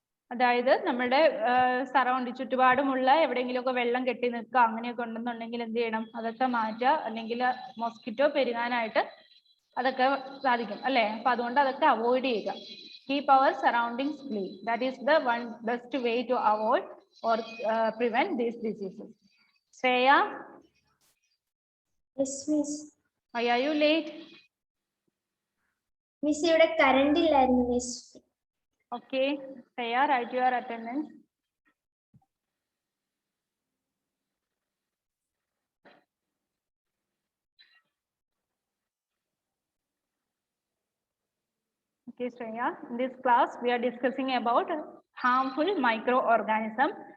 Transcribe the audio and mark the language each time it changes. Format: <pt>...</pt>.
<ml>അതായത് നമ്മുടെ ചുറ്റുപാടുമുള്ള എവിടെയെങ്കിലുമൊക്കെ വെള്ളം കെട്ടി നിൽക്കുക അങ്ങനെയൊക്കെ ഉണ്ടെന്നുണ്ടെങ്കിൽ എന്ത് ചെയ്യണം? അതൊക്കെ മാറ്റുക, അല്ലെങ്കിൽ മോസ്കിറ്റോ പെരുകാനായിട്ട് അതൊക്കെ സാധിക്കും അല്ലേ? അപ്പൊ അതുകൊണ്ട് അതൊക്കെ അവോയ്ഡ് ചെയ്യുക.</ml> <en>Keep our surroundings clean. That is the one best way to avoid or prevent these diseases. Shreya? Yes, miss. Why are you late?</en> <ml>Miss, ഇവിടെ കറണ്ട് ഇല്ലായിരുന്നു miss.</ml> <en>Okay. Shreya, write your attendance. Okay, Shreya, in this class we are discussing about harmful microorganism.</en>